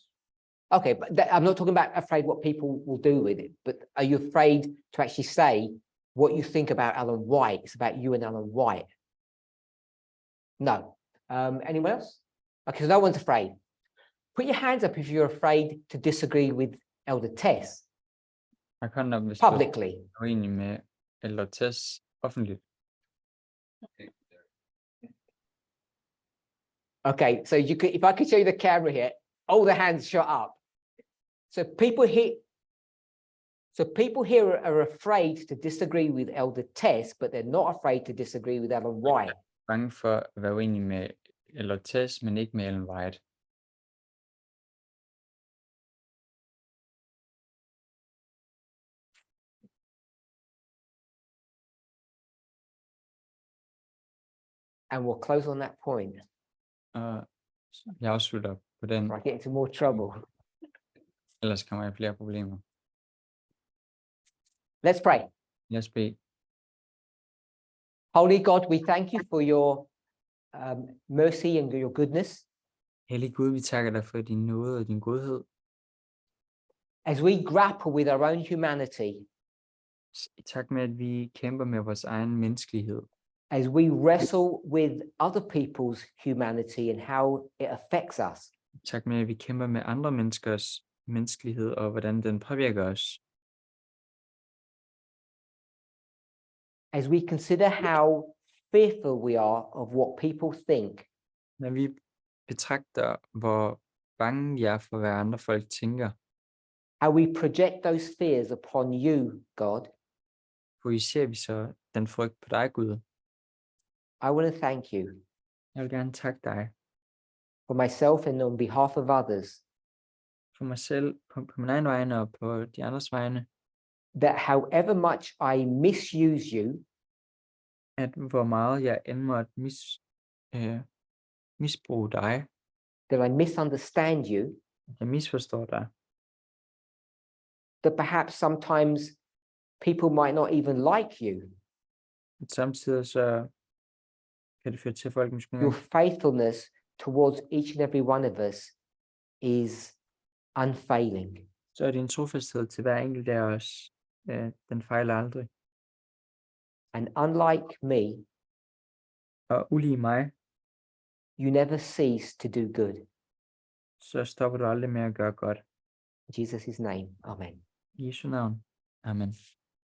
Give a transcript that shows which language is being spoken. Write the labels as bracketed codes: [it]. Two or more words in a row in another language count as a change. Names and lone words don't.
[en] Okay, but I'm not talking about afraid what people will do with it, but are you afraid to actually say what you think about Ellen White? It's about you and Ellen White. No. Anyone else? Okay, so no one's afraid. Put your hands up if you're afraid to disagree with Elder Tess [da] Ræk hånden op, hvis du [en] publicly. [da] er uenig med eller Tess offentligt. [en] Okay, so you could, if I could show you the camera here, all the hands shot up. So people here are afraid to disagree with Elder Tess, but they're not afraid to disagree with Ellen White. [da] Bange for at være uenig med eller Tess, men ikke med Ellen White. [en] And we'll close on that point, [da] Og jeg afslutter på den, [en] or I get into more trouble. [da] ellers kommer jeg i flere problemer. [en] Let's pray. [da] Lad os bede. [en] Holy God, we thank you for your mercy and your goodness. [da] Hellig Gud, vi takker dig for din nåde og din godhed. [en] As we grapple with our own humanity, [da] I takt med, at vi kæmper med vores egen menneskelighed. [en] as we wrestle with other people's humanity and how it affects us, [da] I takt med, at vi kæmper med andre menneskers menneskelighed og hvordan den påvirker os. [en] as we consider how fearful we are of what people think, [da] Når vi betragter, hvor bange vi er for, hvad andre folk tænker, [en] how we project those fears upon you, God, [da] projicerer vi så den frygt på dig, Gud. [en] I want to thank you [da] Jeg vil gerne takke dig [en] for myself and on behalf of others, [da] for mig selv, på min egen vegne og på de andres vegne, [en] that however much I misuse you, [da] at hvor meget jeg end måtte misbruge dig, [en] that I misunderstand you, [da] at jeg misforstår dig, [en] that perhaps sometimes people might not even like you. [da] at samtidig så kan det føre til, at folk måske [en] Your faithfulness towards each and every one of us is unfailing. [da] så er din trofasthed til hver enkelt af os Den fejler aldrig. [en] And unlike me, [da] Og ulig mig, [en] you never cease to do good. [da] så stopper du aldrig med at gøre godt. [en] In Jesus' name, amen. [da] I Jesu navn. Amen.